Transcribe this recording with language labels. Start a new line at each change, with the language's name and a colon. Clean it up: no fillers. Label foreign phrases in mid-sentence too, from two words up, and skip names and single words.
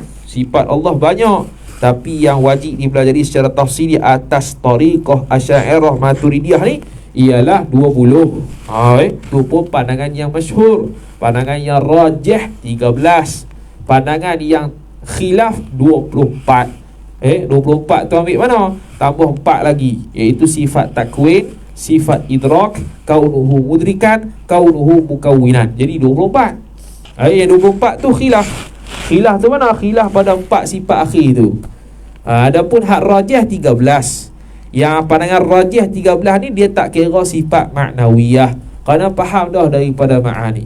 Malay: Sifat Allah banyak, tapi yang wajib dipelajari secara tafsili atas tariqah Asy'ariyah Maturidiyah ni ialah 20. Itu pun pandangan yang masyhur. Pandangan yang rajih 13. Pandangan yang khilaf 24. 24 tu ambil mana? Tambah 4 lagi, iaitu sifat takwin, sifat idrak,
Arabic: كونه مدركا، كونه مكونا.
Malay: Jadi 24. Yang 24 tu khilaf. Khilaf tu mana? Khilaf pada 4 sifat akhir tu. Adapun hak rajih 13. Yang pandangan rajih 13 ni dia tak kira sifat maknawiyah, kerana faham dah daripada ma'ani.